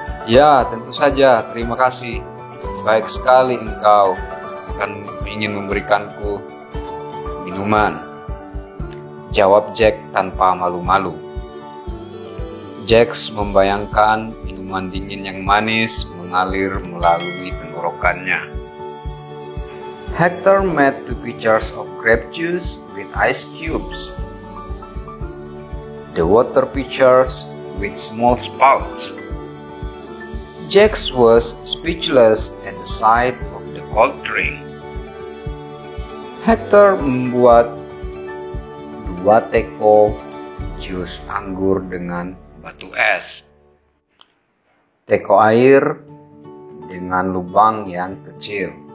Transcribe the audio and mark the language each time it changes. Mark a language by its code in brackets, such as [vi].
[id] Ya, tentu saja. Terima kasih. Baik sekali engkau akan ingin memberikanku minuman, jawab Jack tanpa malu-malu. Jax membayangkan minuman dingin yang manis mengalir melalui tenggorokannya. [en] Hector made 2 pitchers of grape juice with ice cubes. The water pitchers with small spouts. Jax was speechless at the sight of the cold drink. [id] Hector membuat 2 teko jus anggur dengan batu es. Teko air dengan lubang yang kecil.